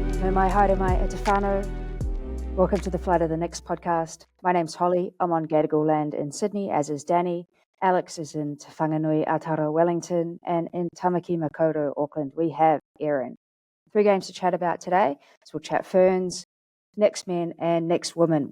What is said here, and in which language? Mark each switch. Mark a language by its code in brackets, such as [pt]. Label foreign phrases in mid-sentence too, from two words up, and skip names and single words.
[mi] Nau mai, haere mai, e te whānau. [en] Welcome to the Flight of the Next podcast. My name's Holly. I'm on Gadigal land in Sydney, as is Danny. Alex is in Te Whanganui, Aotearoa, Wellington, and in Tamaki Makaurau, Auckland, we have Erin. 3 games to chat about today. So we'll chat Ferns, next men, and next women.